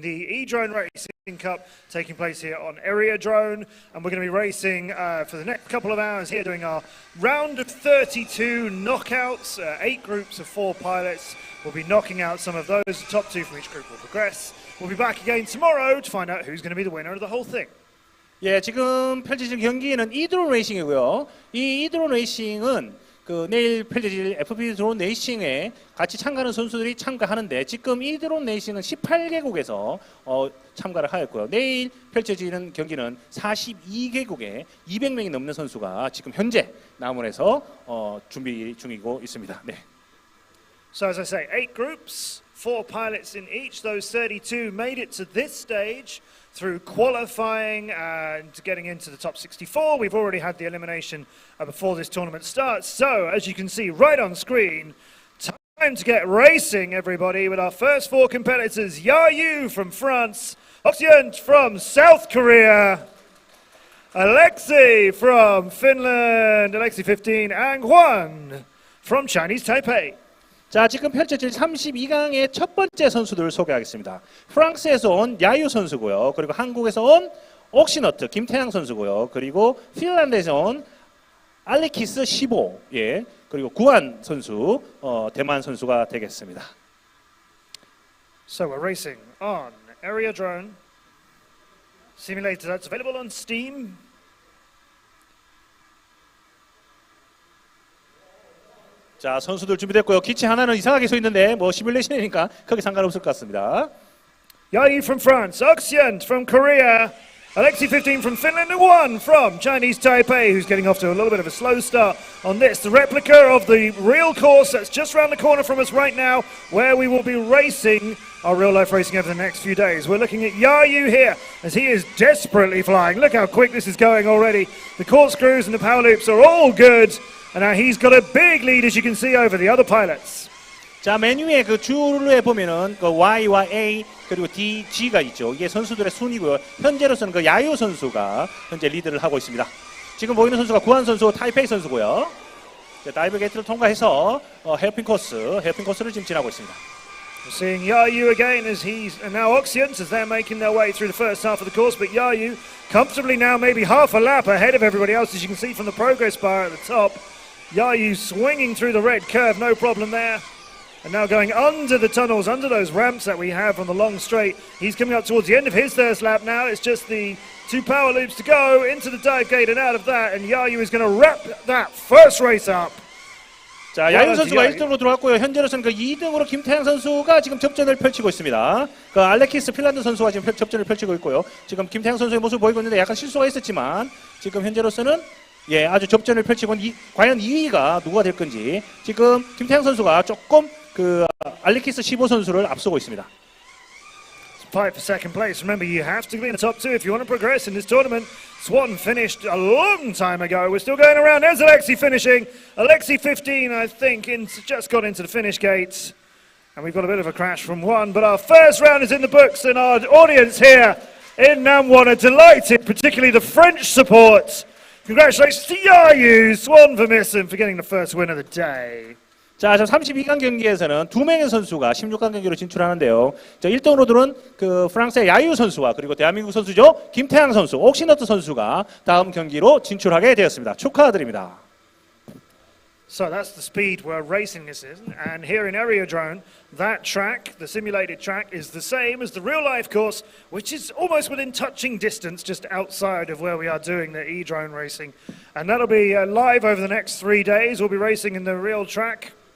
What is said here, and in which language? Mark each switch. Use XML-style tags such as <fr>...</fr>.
<en>The E-Drone Racing Cup taking place here on Area Drone, and we're going to be racing for the next couple of hours here, doing our round of 32 knockouts, 8 groups of 4 pilots. We'll be knocking out some of those. The top 2 from each group will progress. We'll be back again tomorrow to find out who's going to be the winner of the whole thing.</en> <ko>예, 지금 펼쳐질 경기는 이드론 레이싱이고요. 이 이드론 레이싱은 그 내일 펼쳐질 FPV 드론 레이싱에 같이 참가하는 선수들이 참가하는데 지금 이드론 레이싱은 18개국에서 참가를 하였고요. 내일 펼쳐지는 경기는 42개국에 200명이 넘는 선수가 지금 현재 남원에서 준비 중이고 있습니다. 네.</ko> <en>So as I say, 8 groups, 4 pilots in each. Those 32 made it to this stage through qualifying and getting into the top 64. We've already had the elimination before this tournament starts. So as you can see right on screen, time to get racing, everybody, with our first 4 competitors. Yayu from France, Oxyant from South Korea, Alexei from Finland, Alexei 15, and Juan from Chinese Taipei.</en> <ko>자, 지금 펼쳐질 32강의 첫 번째 선수들을 소개하겠습니다. 프랑스에서 온 야유 선수고요. 그리고 한국에서 온 옥시너트 김태양 선수고요. 그리고 핀란드에서 온 알레키스 15, 예, 그리고 구한 선수, 대만 선수가 되겠습니다.</ko> <en>So we're racing on Area Drone Simulator. That's available on Steam.</en> <ko>자, 선수들 준비됐고요. 기체 하나는 이상하게 서 있는데 뭐 시뮬레이션이니까 크게 상관없을 것 같습니다.</ko> <en>Yayu from France, Oxyant from Korea, Alexei 15 from Finland, and Juan from Chinese Taipei, who's getting off to a little bit of a slow start on this. The replica of the real course that's just around the corner from us right now, where we will be racing our real-life racing over the next few days. We're looking at Yayu here as he is desperately flying. Look how quick this is going already. The corkscrews and the power loops are all good. And now he's got a big lead, as you can see, over the other pilots.</en> <ko>자, 메뉴에 그 줄에 보면은 그 Y와 A 그리고 D, G가 있죠. 이게 선수들의 순위고요. 현재로서는 그 야유 선수가 현재 리드를 하고 있습니다. 지금 보이는 선수가 구한 선수, 타이페이 선수고요. 다이브 게이트를 통과해서 헤어핀 코스를 지금 지나고 있습니다.</ko> <en>We're seeing Yayu again as and now Oxyant as they're making their way through the first half of the course, but Yayu comfortably now maybe half a lap ahead of everybody else, as you can see from the progress bar at the top. Yayu swinging through the red curve, no problem there. And now going under the tunnels, under those ramps that we have on the long straight. He's coming up towards the end of his first lap now. It's just the 2 power loops to go into the dive gate and out of that. And Yayu is going to wrap that first race up.</en> <ko>자, 야유 선수가 1등으로 들어왔고요. 현재로서는 그 2등으로 김태양 선수가 지금 접전을 펼치고 있습니다. 그 알레키스 핀란드 선수가 지금 접전을 펼치고 있고요. 지금 김태양 선수의 모습을 보이고 있는데 약간 실수가 있었지만 지금 현재로서는 예, 아주 접전을 펼치고 과연 2위가 누가 될 건지 지금 김태양 선수가 조금 그 알레키스 15 선수를 앞서고 있습니다.</ko> <en>Fight for second place. Remember, you have to be in the top 2 if you want to progress in this tournament. Swan finished a long time ago. We're still going around. There's Alexei finishing. Alexei 15, I think, just got into the finish gates. And we've got a bit of a crash from one. But our first round is in the books, and our audience here in Namwon are delighted, particularly the French support. Congratulations to Yayu, Swan Vermissen, for getting the first win of the day.</en> <ko>자, 32강 경기에서는 2명의 선수가 16강 경기로 진출하는데요. 자, 1등으로 들은 그 프랑스의 야유 선수와 그리고 대한민국 선수죠. 김태양 선수, 옥시너트 선수가 다음 경기로 진출하게 되었습니다. 축하드립니다.</ko> <en>So that's the speed we're racing this in. And here in Area Drone, that track, the simulated track, is the same as the real-life course, which is almost within touching distance, just outside of where we are doing the E-Drone racing. And that'll be live over the next 3 days. We'll be racing in the real track.</en>